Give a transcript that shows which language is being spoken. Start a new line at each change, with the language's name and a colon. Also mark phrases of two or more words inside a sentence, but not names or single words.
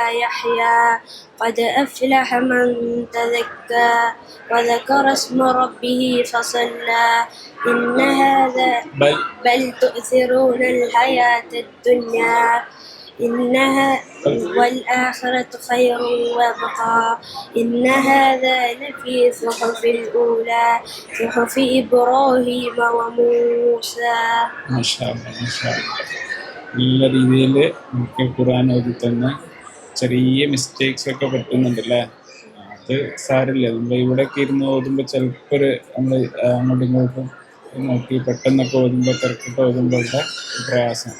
Arabic: يحيا قد أفلح من تزكى وذكر اسم ربه فصلى إن هذا بل تؤثرون الحياة الدنيا إنها والآخرة خير وأبقى إن هذا لفي صحف الأولى صحف إبراهيم وموسى. ما شاء الله ما شاء الله.
Malayalam: നല്ല രീതിയിൽ നമുക്ക് ഖുർആൻ ഓതി തന്നെ ചെറിയ മിസ്റ്റേക്സ് ഒക്കെ പറ്റുന്നുണ്ടല്ലേ? അത് സാരമില്ല. നമ്മൾ ഇവിടെയൊക്കെ ഇരുന്ന് ഓതുമ്പോൾ ചിലപ്പോൾ നമ്മൾ അങ്ങോട്ടും ഇങ്ങോട്ടും നോക്കി പെട്ടെന്നൊക്കെ ഓതുമ്പോൾ തിരക്കിട്ട് ഓതുമ്പോൾ ഉള്ള പ്രയാസമാണ്.